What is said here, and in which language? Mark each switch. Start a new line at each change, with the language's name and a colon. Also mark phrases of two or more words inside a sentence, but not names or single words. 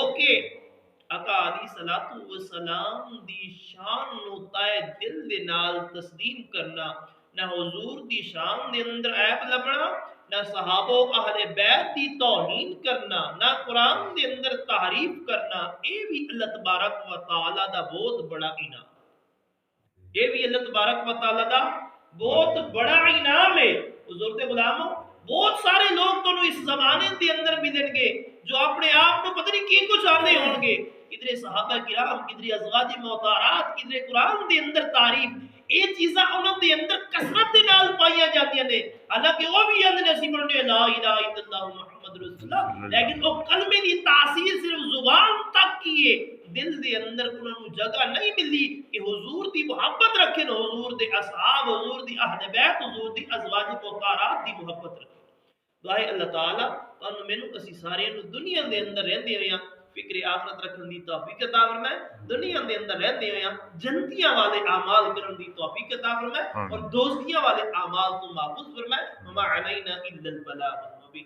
Punjabi: کے آقا
Arabic: علیہ الصلوۃ والسلام
Punjabi: دی شان نو تائے دل دے نال تسلیم کرنا نہ حضور دی شان دے اندر عیب لبنا نہ صحابہ اہل بیت دی توہین کرنا نہ قرآن دے اندر تحریف کرنا اے بھی
Arabic: اللہ تبارک و تعالی
Punjabi: دا بہت بڑا انعام یہ بھی
Arabic: اللہ تبارک و تعالی
Punjabi: دا بہت بڑا انعام ہے۔ حضور دے غلاموں بہت سارے لوگ تو اس زمانے دے اندر ملن گے جو اپنے آپ کو پتہ نہیں کی کچھ آتے ہون گے کدھر صحابہ کرام، کدھر ازواج محترمات، کدھر قرآن دے اندر تعریف، یہ چیزاں انہوں دے اندر کثرت دے نال پائیاں جاندیاں نے، حالانکہ وہ بھی اندر اسی پڑھنے
Arabic: لا الہ الا اللہ محمد رسول اللہ،
Punjabi: لیکن وہ کلمے دی تاثیر صرف زبان تک کی ہے، دل دے اندر انہوں نے جگہ نہیں ملی کہ حضور دی محبت رکھیں، حضور دے اصحاب، حضور دی اہل بیت، حضور دی ازواج مطہرات دی محبت رکھیں۔ دعائے اللہ تعالیٰ تانوں مینوں اسی سارے دنیا دے اندر رہندے ہوئے فکر آخرت رکھن دی توفیق عطا فرمائے، دنیا دے اندر رہندے ہوئے جنتیاں والے اعمال کرن دی توفیق عطا فرمائے اور دوزخیاں والے اعمال تو محفوظ فرمائے۔
Arabic: وما علینا الا البلاغ۔